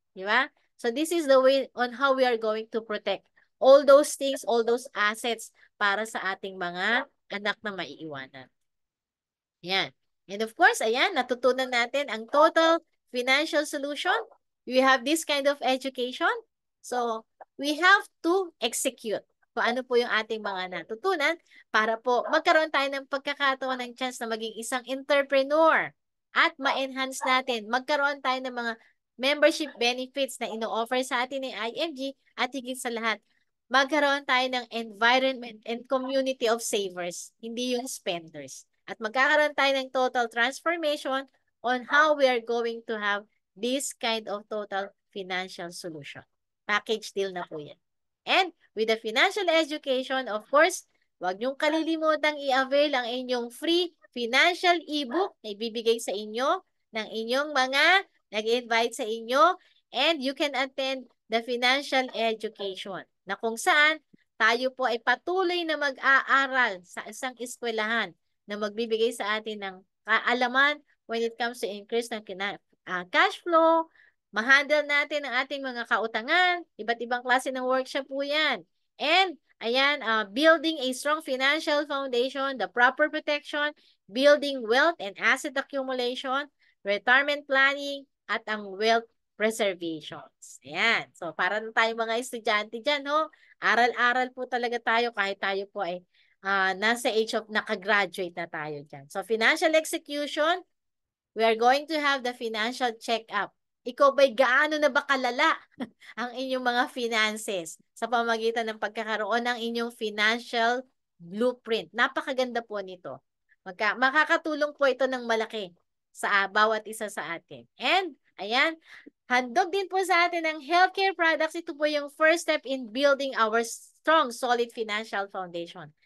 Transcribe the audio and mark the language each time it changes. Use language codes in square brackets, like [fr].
[en] Di ba? So this is the way on how we are going to protect all those things, all those assets [tl] para sa ating mga anak na maiiwanan. [en] Yan. And of course, [tl] ayan, natutunan natin ang [en] total financial solution. We have this kind of education. So, we have to execute [tl] kung ano po yung ating mga natutunan para po magkaroon tayo ng pagkakataon ng chance na maging isang entrepreneur at ma-enhance natin. Magkaroon tayo ng mga membership benefits na ino-offer sa atin ng IMG at higit sa lahat, magkaroon tayo ng environment and community of savers, hindi yung spenders. At magkakaroon tayo ng [en] total transformation on how we are going to have this kind of total financial solution. [tl] Package deal na po yan. [en] And with the financial education, of course, [tl] huwag niyong kalilimutang i-avail ang inyong free financial ebook na ibibigay sa inyo ng inyong mga nag-invite sa inyo, [en] and you can attend the financial education [tl] na kung saan tayo po ay patuloy na mag-aaral sa isang eskwelahan na magbibigay sa atin ng kaalaman [en] when it comes to increase [tl] ng cash flow, ma-handle natin ang ating mga kautangan, iba't ibang klase ng workshop po yan. [en] And, ayan, building a strong financial foundation, the proper protection, building wealth and asset accumulation, retirement planning, at ang wealth preservations. [tl] Ayan. So, para na tayong mga estudyante dyan, ho, aral-aral po talaga tayo kahit tayo po ay nasa age of nakagraduate na tayo dyan. [en] So, financial execution, we are going to have the financial check-up. [tl] Ikaw ba'y gaano na ba kalala ang inyong mga finances sa pamamagitan ng pagkakaroon ng inyong financial blueprint? Napakaganda po nito. Makakatulong po ito ng malaki sa bawat isa sa atin. And Ayan. Handog din po sa atin ng healthcare products. [en] Ito po yung first step in building our strong, solid financial foundation.